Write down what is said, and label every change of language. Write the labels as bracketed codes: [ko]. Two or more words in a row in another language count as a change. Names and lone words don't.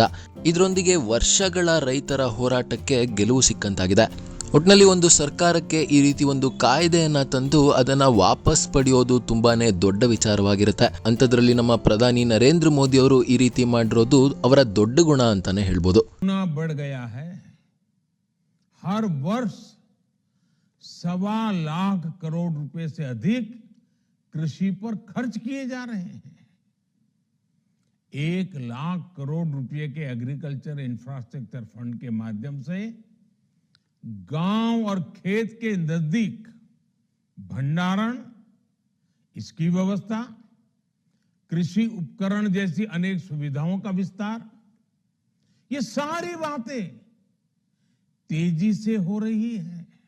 [kn] ಇದರೊಂದಿಗೆ ವರ್ಷಗಳ ರೈತರ ಹೋರಾಟಕ್ಕೆ ಗೆಲುವು ಸಿಕ್ಕಂತಾಗಿದೆ. ಒಟ್ಟಿನಲ್ಲಿ ಒಂದು ಸರ್ಕಾರಕ್ಕೆ ಈ ರೀತಿ ಒಂದು ಕಾಯ್ದೆಯನ್ನ ತಂದು ಅದನ್ನ ವಾಪಸ್ ಪಡೆಯೋದು ತುಂಬಾನೇ ದೊಡ್ಡ ವಿಚಾರವಾಗಿರುತ್ತೆ. ಅಂಥದ್ರಲ್ಲಿ ನಮ್ಮ ಪ್ರಧಾನಿ ನರೇಂದ್ರ ಮೋದಿ ಅವರು ಈ ರೀತಿ ಮಾಡಿರೋದು ಅವರ ದೊಡ್ಡ ಗುಣ ಅಂತಾನೆ ಹೇಳ್ಬೋದು. [hi] बढ़ गया है. हर वर्ष 1.25 करोड़ रुपए से अधिक कृषि पर खर्च किए जा रहे हैं। 1 लाख करोड़ रुपए के [en] agriculture infrastructure fund [hi] के माध्यम से गांव और खेत के नजदीक भंडारण, इसकी व्यवस्था, कृषि उपकरण जैसी अनेक सुविधाओं का विस्तार, ये सारी बातें तेजी से हो रही है।